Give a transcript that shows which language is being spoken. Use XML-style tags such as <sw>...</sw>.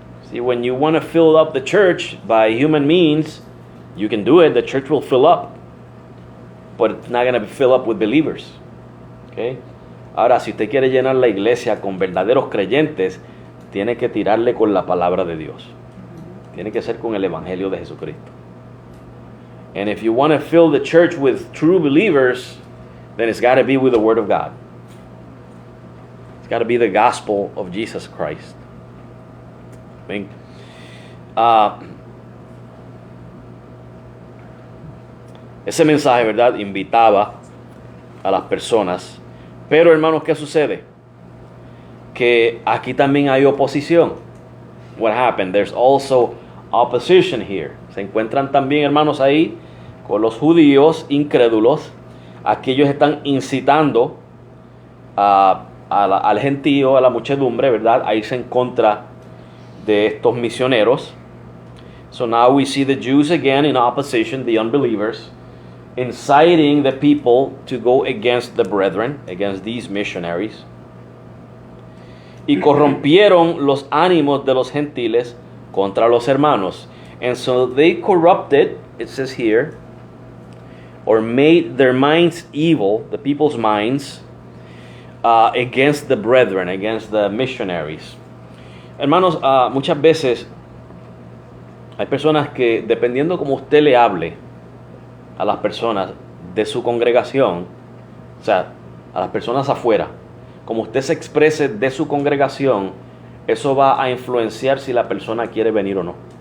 <en>See, when you want to fill up the church by human means, you can do it. The church will fill up. But it's not going to fill up with believers. Okay?</en> <es>Ahora, si usted quiere llenar la iglesia con verdaderos creyentes, tiene que tirarle con la palabra de Dios. Tiene que ser con el evangelio de Jesucristo.</es> <en>And if you want to fill the church with true believers, then it's got to be with the Word of God. It's got to be the gospel of Jesus Christ.</en> <es>Amén. Ese mensaje, ¿verdad?, invitaba a las personas. Pero, hermanos, ¿qué sucede? Que aquí también hay oposición.</es> <en>What happened? There's also opposition here.</en> <es>Se encuentran también, hermanos, ahí con los judíos incrédulos. Aquí ellos están incitando al gentío, a la muchedumbre, ¿verdad? A irse en contra de estos misioneros.</es> <en>So now we see the Jews again in opposition, the unbelievers, inciting the people to go against the brethren, against these missionaries.</en> <es>Y corrompieron los ánimos de los gentiles contra los hermanos.</es> <en>And so they corrupted, it says here, or made their minds evil, the people's minds, against the brethren, against the missionaries.</en> <es>Hermanos, muchas veces hay personas que, dependiendo como usted le hable a las personas de su congregación, o sea, a las personas afuera, como usted se exprese de su congregación, eso va a influenciar si la persona quiere venir o no.</es>